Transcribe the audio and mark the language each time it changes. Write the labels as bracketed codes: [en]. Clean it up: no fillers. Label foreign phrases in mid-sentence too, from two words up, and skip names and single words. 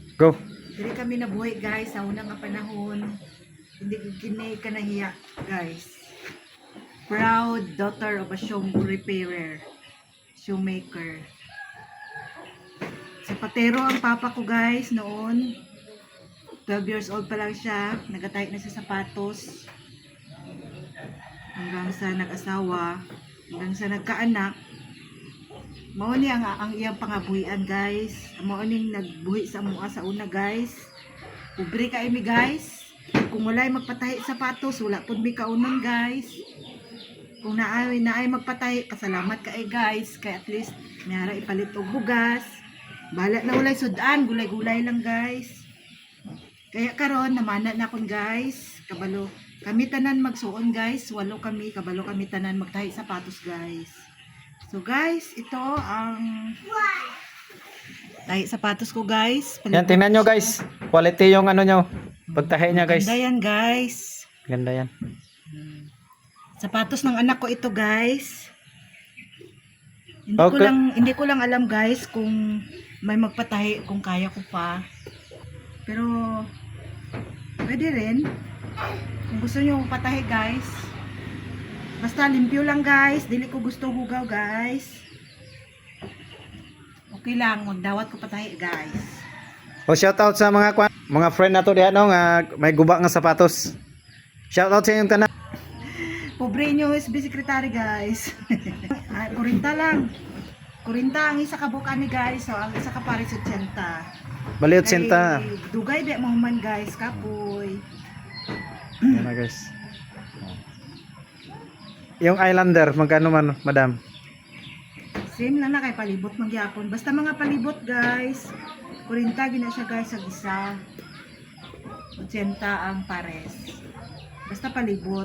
[en] Go. [ceb] Dili kami nabuhay guys sa unang nga panahon. Hindi kini ka nahiya guys. [en] Proud daughter of a shoe repairer, shoemaker. [tl] Sapatero ang papa ko guys noon. [en] 12 years old [tl] pa lang siya, nagatay na sa sapatos. Hanggang sa nag-asawa, hanggang sa nagkaanak. [ceb] Mao ni ang iyang pangabuhian guys. Mao ning nagbuhi sa mua sa una guys. Pobre ka mi guys. Kung walay magpatahi sapatos, wala pud mi kaunon guys. Kung naay magpatahi, kasalamat ka guys. Kay [en] at least [ceb] mayara ipalit og bugas. Bala na walay sudan, gulay-gulay lang guys. Kaya karon namana na kon guys. Kabalo kami tanan magsuon guys. 8 kami, kabalo kami tanan magtahi sapatos guys. [tl] So guys, ito ang tahi sapatos ko guys. Yan, tingnan nyo guys. Quality yung ano nyo. Pagtahi niya guys. Ganda yan guys. Ganda yan. Sapatos ng anak ko ito guys. Okay. Hindi ko lang alam guys kung may magpatahi, kung kaya ko pa. Pero pwede rin. Kung gusto niyo patahi guys. [ceb] Basta limpyo lang guys. Dili ko gusto hugaw guys. Okay lang, magdawat ko patahi guys. O [en] shout out [ceb] sa mga friend nato diha no nga may guba nga sapatos. [en] Shout out [ceb] sa inyong tanan. Pobre nyo SB Secretary guys. Kurinta lang. Kurinta ang isa ka buka ni guys. So ang isa ka pares 80. Baliot senta. Dugay di mahuman guys. Kapoy. [tl] Yan na guys. Yung Islander, magkano man, madam? [ceb] Same lang na kay palibot magyapon. Basta mga palibot guys. Kurinta gina siya guys sa isa. 80 ang pares. Basta palibot.